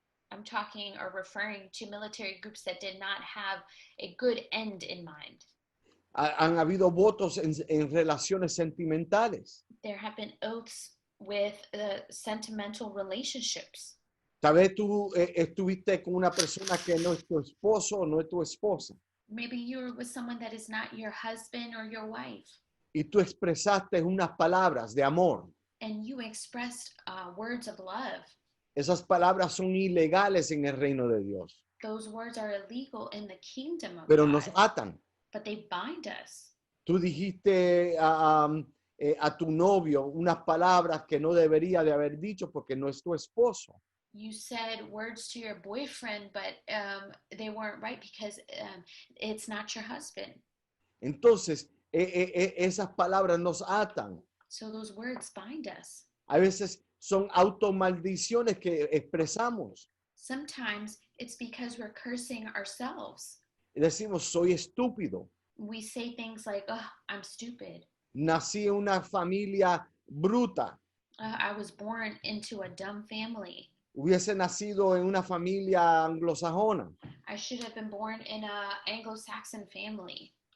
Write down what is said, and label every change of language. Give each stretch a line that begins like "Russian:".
English: I'm talking or referring to military groups that did not have a good end in mind.
Spanish: Han habido votos en relaciones sentimentales.
English: There have been oaths with sentimental relationships.
Spanish: Tal vez tú estuviste con una persona que no es tu esposo o no es tu esposa.
English: Maybe you're with someone that is not your husband or your wife,
Spanish: Y tú expresaste unas palabras de amor.
English: and you expressed words of love.
Spanish: Esas palabras son ilegales en el reino de Dios,
English: Those words are illegal in the kingdom of
Spanish: pero
English: God,
Spanish: nos atan.
English: but they bind us.
Spanish: Tú dijiste a tu novio unas palabras que no debería de haber dicho porque no es tu esposo.
English: You said words to your boyfriend, but they weren't right because it's not your husband.
Spanish: Entonces, esas palabras nos atan.
English: So those words bind us.
Spanish: A veces son automaldiciones que expresamos.
English: Sometimes it's because we're cursing ourselves.
Spanish: Y decimos, soy estúpido.
English: We say things like, oh, I'm stupid.
Spanish: Nací en una familia bruta.
English: I was born into a dumb family.
Spanish: Hubiese nacido en una familia anglosajona.
English: I should have been born in an Anglo-Saxon family.